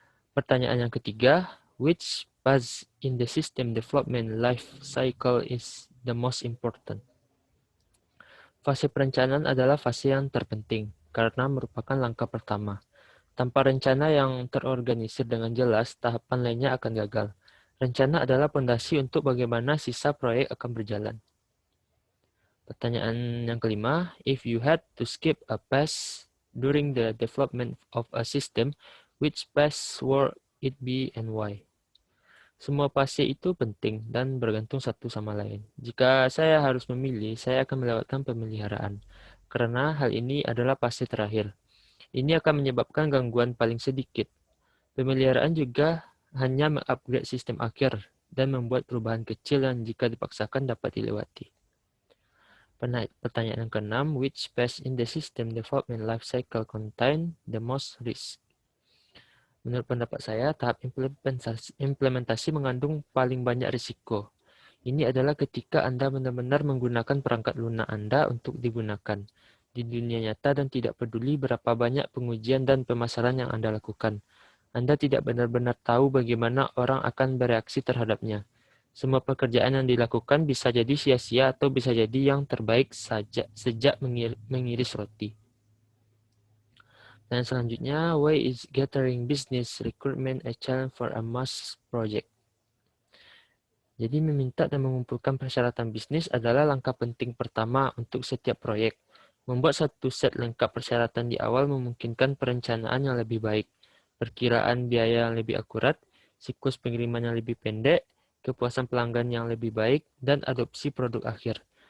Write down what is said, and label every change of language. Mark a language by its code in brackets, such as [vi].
[id] Pertanyaan yang ketiga, [en] which phase in the system development life cycle is the most important? [id] Fase perencanaan adalah fase yang terpenting karena merupakan langkah pertama. Tanpa rencana yang terorganisir dengan jelas, tahapan lainnya akan gagal. Rencana adalah fondasi untuk bagaimana sisa proyek akan berjalan. Pertanyaan yang kelima, [en] if you had to skip a phase during the development of a system, which phase would it be and why? [id] Semua fase itu penting dan bergantung satu sama lain. Jika saya harus memilih, saya akan melewatkan pemeliharaan, karena hal ini adalah fase terakhir. Ini akan menyebabkan gangguan paling sedikit. Pemeliharaan juga hanya mengupgrade sistem akhir dan membuat perubahan kecil yang jika dipaksakan dapat dilewati. Pertanyaan yang keenam, [en] which phase in the system development life cycle contain the most risk? [id] Menurut pendapat saya, tahap implementasi mengandung paling banyak risiko. Ini adalah ketika Anda benar-benar menggunakan perangkat lunak Anda untuk digunakan di dunia nyata dan tidak peduli berapa banyak pengujian dan pemasaran yang Anda lakukan. Anda tidak benar-benar tahu bagaimana orang akan bereaksi terhadapnya. Semua pekerjaan yang dilakukan bisa jadi sia-sia atau bisa jadi yang terbaik sejak mengiris roti. Dan selanjutnya, [en] why is gathering business recruitment a challenge for a mass project? [id] Jadi meminta dan mengumpulkan persyaratan bisnis adalah langkah penting pertama untuk setiap proyek. Membuat satu set lengkap persyaratan di awal memungkinkan perencanaan yang lebih baik, perkiraan biaya yang lebih akurat, siklus pengiriman yang lebih pendek, kepuasan pelanggan yang lebih baik, dan adopsi produk akhir.